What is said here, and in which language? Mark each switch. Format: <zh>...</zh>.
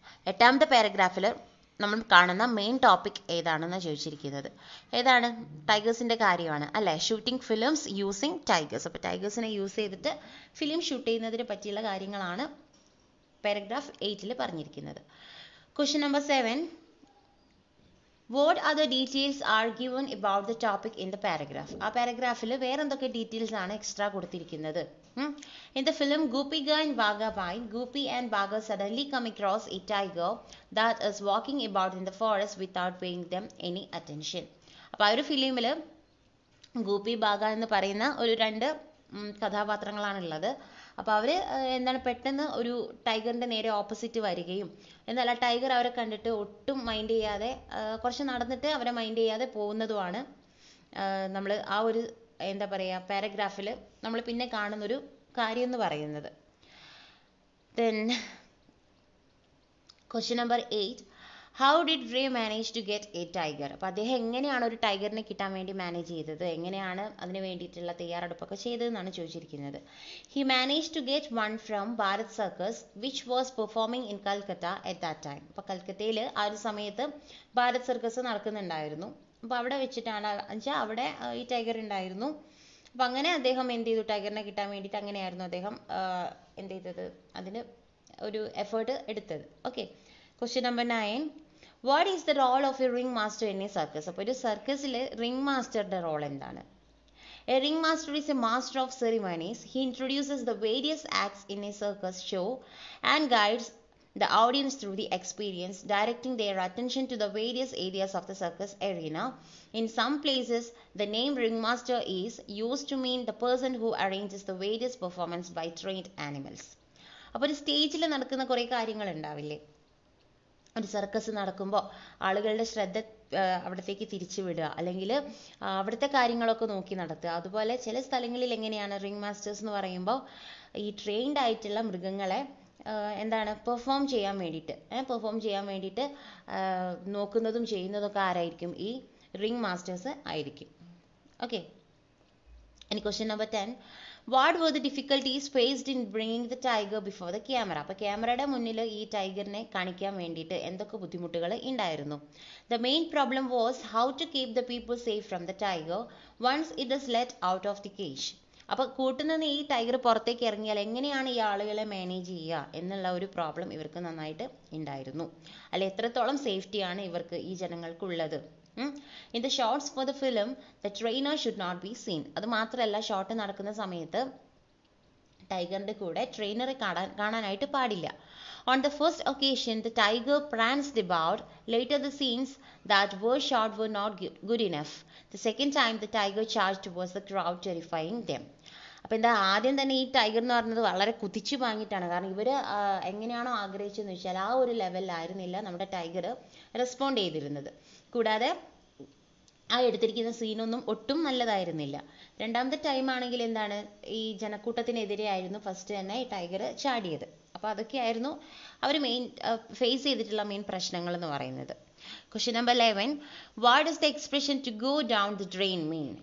<ml>8ാമത്തെ പാരഗ്രാഫിൽ നമ്മൾ കാണുന്ന main topic ഏതാണെന്ന് ചോദിച്ചിരിക്കുന്നത്. ഏതാണ്? ടൈഗേഴ്സിൻ്റെ കാര്യമാണ് അല്ലേ,</ml> <en>Shooting films using tigers.</en> <ml>അപ്പോൾ ടൈഗേഴ്സിനെ യൂസ് ചെയ്തിട്ട് ഫിലിം ഷൂട്ട് ചെയ്യുന്നതിനെ പറ്റിയുള്ള കാര്യങ്ങളാണ് പാരഗ്രാഫ് 8ൽ പറഞ്ഞിരിക്കുന്നത്.</ml> <en>Question number 7. What other details are given about the topic in the paragraph?</en> <ml>ആ പാരഗ്രാഫിൽ വേറെ എന്തൊക്കെ ഡീറ്റെയിൽസ് ആണ് എക്സ്ട്രാ കൊടുത്തിരിക്കുന്നത്?</ml> <en>In the film Goopy Girl and Bagha Bhai, Goopy and Bagha suddenly come across a tiger that is walking about in the forest without paying them any attention.</en> <ml>അപ്പോൾ ആ ഒരു ഫിലിമിൽ ഗൂപ്പി ബാഗ എന്ന് പറയുന്ന ഒരു 2 കഥാപാത്രങ്ങളാണുള്ളത്. അപ്പോൾ അവർ എന്താണ് പെട്ടെന്ന് ഒരു ടൈഗറിൻ്റെ നേരെ ഓപ്പോസിറ്റ് വരികയും എന്നാൽ ആ ടൈഗർ അവരെ കണ്ടിട്ട് ഒട്ടും മൈൻഡ് ചെയ്യാതെ കുറച്ച് നടന്നിട്ട് അവരെ മൈൻഡ് ചെയ്യാതെ പോകുന്നതുമാണ് നമ്മൾ ആ ഒരു എന്താ പറയുക പാരഗ്രാഫിൽ നമ്മൾ പിന്നെ കാണുന്നൊരു കാര്യം എന്ന് പറയുന്നത്.</ml> <en>Then question number 8. How did Ray manage to get a tiger?</en> <ml>അപ്പോൾ അദ്ദേഹം എങ്ങനെയാണ് ഒരു ടൈഗറിനെ കിട്ടാൻ വേണ്ടി മാനേജ് ചെയ്തത്, എങ്ങനെയാണ് അതിന് വേണ്ടിയിട്ടുള്ള തയ്യാറെടുപ്പൊക്കെ ചെയ്തതെന്നാണ് ചോദിച്ചിരിക്കുന്നത്.</ml> <en>He managed to get one from Bharat Circus which was performing in Calcutta at that time.</en> <ml>അപ്പോൾ കൽക്കത്തയിൽ ആ ഒരു സമയത്ത് ഭാരത് സർക്കസ് നടക്കുന്നുണ്ടായിരുന്നു. അപ്പോൾ അവിടെ വെച്ചിട്ടാണ് വെച്ചാൽ അവിടെ ഈ ടൈഗർ ഉണ്ടായിരുന്നു. അപ്പം അങ്ങനെ അദ്ദേഹം എന്ത് ചെയ്തു, ടൈഗറിനെ കിട്ടാൻ വേണ്ടിയിട്ട് അങ്ങനെയായിരുന്നു അദ്ദേഹം എന്ത് ചെയ്തത്, അതിന് ഒരു എഫേർട്ട് എടുത്തത്. Okay.</ml> <en>Question number 9. What is the role of a ring master in a circus?</en> <ml>അപ്പോൾ ഒരു സർക്കസിൽ റിംഗ് മാസ്റ്ററുടെ റോൾ എന്താണ്?</ml> <en>A ring master is a master of ceremonies. He introduces the various acts in a circus show and guides the audience through the experience, directing their attention to the various areas of the circus arena. In some places, the name ringmaster is used to mean the person who arranges the various performance by trained animals.</en> <ml>അപ്പോൾ ഒരു സ്റ്റേജിൽ നടക്കുന്ന കുറേ കാര്യങ്ങൾ ഉണ്ടാവില്ലേ, ഒരു circus നടക്കുമ്പോൾ ആളുകളുടെ ശ്രദ്ധ അവിടത്തേക്ക് തിരിച്ചു വിടുക അല്ലെങ്കിൽ അവിടുത്തെ കാര്യങ്ങളൊക്കെ നോക്കി നടത്തുക. അതുപോലെ ചില സ്ഥലങ്ങളിൽ എങ്ങനെയാണ് റിംഗ് മാസ്റ്റേഴ്സ് എന്ന് പറയുമ്പോൾ ഈ ട്രെയിൻഡ് ആയിട്ടുള്ള മൃഗങ്ങളെ എന്താണ് പെർഫോം ചെയ്യാൻ വേണ്ടിയിട്ട് നോക്കുന്നതും ചെയ്യുന്നതൊക്കെ ആരായിരിക്കും? ഈ റിംഗ് മാസ്റ്റേഴ്സ് ആയിരിക്കും. ഓക്കെ. ഇനി</ml> <en>Question number 10. What were the difficulties faced in bringing the tiger before the camera?</en> <ml>അപ്പോൾ ക്യാമറയുടെ മുന്നിൽ ഈ ടൈഗറിനെ കാണിക്കാൻ വേണ്ടിയിട്ട് എന്തൊക്കെ ബുദ്ധിമുട്ടുകൾ ഉണ്ടായിരുന്നു?</ml> <en>The main problem was how to keep the people safe from the tiger once it is let out of the cage.</en> <ml>അപ്പോൾ കൂട്ടിൽ നിന്ന് ഈ ടൈഗർ പുറത്തേക്ക് ഇറങ്ങിയാൽ എങ്ങനെയാണ് ഈ ആളുകളെ മാനേജ് ചെയ്യുക എന്നുള്ള ഒരു പ്രോബ്ലം ഇവർക്ക് നന്നായിട്ട് ഉണ്ടായിരുന്നു. അല്ലെ, എത്രത്തോളം സേഫ്റ്റിയാണ് ഇവർക്ക് ഈ ജനങ്ങൾക്കുള്ളത്.</ml> <en>In the shots for the film, the trainer should not be seen.</en> <ml>അത് മാത്രമല്ല, ഷോട്ട് നടക്കുന്ന സമയത്ത് ടൈഗറിന്റെ കൂടെ ട്രെയിനറെ കാണാനായിട്ട് പാടില്ല.</ml> <en>On the first occasion, the tiger pranced about. Later, the scenes that were shot were not good enough. The second time, the tiger charged towards the crowd, terrifying them.</en> <ml>അപ്പോൾ എന്താ, ആദ്യം തന്നെ ഈ ടൈഗർ എന്ന് പറയുന്നത് വളരെ കുതിച്ചു വാങ്ങിയിട്ടാണ്. കാരണം ഇവർ എങ്ങനെയാണോ ആഗ്രഹിച്ചതെന്ന് വെച്ചാൽ ആ ഒരു ലെവലിലായിരുന്നില്ല നമ്മുടെ ടൈഗർ റെസ്പോണ്ട് ചെയ്തിരുന്നത്. കൂടാതെ ആ എടുത്തിരിക്കുന്ന സീനൊന്നും ഒട്ടും നല്ലതായിരുന്നില്ല. രണ്ടാമത്തെ ടൈം ആണെങ്കിൽ എന്താണ്, ഈ ജനക്കൂട്ടത്തിനെതിരെ ആയിരുന്നു ഫസ്റ്റ് തന്നെ ഈ ടൈഗർ ചാടിയത്. അപ്പോൾ അതൊക്കെയായിരുന്നു അവർ ഫേസ് ചെയ്തിട്ടുള്ള മെയിൻ പ്രശ്നങ്ങൾ എന്ന് പറയുന്നത്.</ml> <en>Question number 11. What does the expression to go down the drain mean?</en>